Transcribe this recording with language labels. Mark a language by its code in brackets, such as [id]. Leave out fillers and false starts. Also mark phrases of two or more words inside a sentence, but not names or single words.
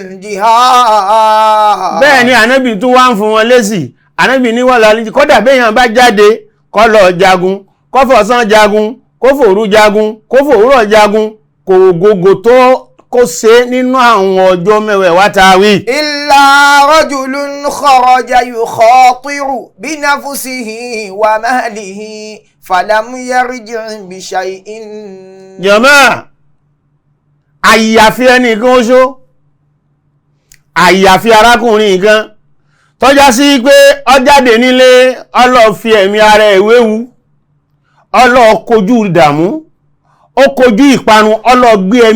[yo] Bẹ́ẹ̀ ni Ànábì tún wá ń fún wọn lésì. Ànábì ní wà lálẹ́ kódà béèyàn bá jáde kó lọ jagun kó fọ̀sán jagun kó fòru jagun kó fòwúrọ̀ jagun kò gògò tó kó ṣe nínú àwọn ọjọ́ mẹ́wẹ̀ẹ̀wá tá a wí. [ar] إلا رجل خرج يخاطر بنفسه وماله فلم يرجع بشيء. [yo] Jàmáà àyàfi ẹnìkan oṣó àyàfi arákùnrin kan tọ́já sí pé ó jáde nílé ó lọ fi ẹ̀mí ara ẹ̀ wéwu ó lọ kojú ìdààmú ó kojú ìparun ó lọ gbé ẹ̀mí